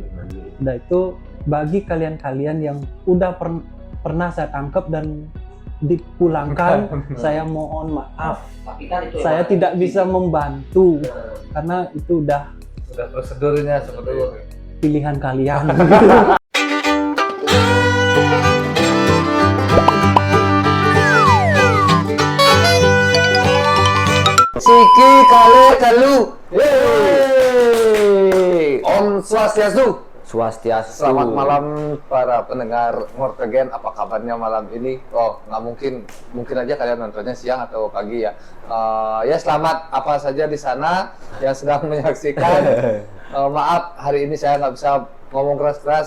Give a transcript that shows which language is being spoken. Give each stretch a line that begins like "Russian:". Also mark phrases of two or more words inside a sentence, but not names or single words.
Indonesian: Udah itu bagi kalian-kalian yang udah pernah saya tangkap dan dipulangkan, saya mohon maaf. Tapi kan itu Saya emang tidak bisa membantu Nah, karena itu udah Prosedurnya seperti itu. pilihan kalian. Siki kale kalu. Om Swastiastu. Swastiastu. Selamat malam para pendengar Mortegen. Apa kabarnya malam ini? Oh, nggak mungkin aja kalian nontonnya siang atau pagi ya. Ya selamat apa saja di sana yang sedang menyaksikan. Maaf hari ini saya nggak bisa ngomong keras-keras.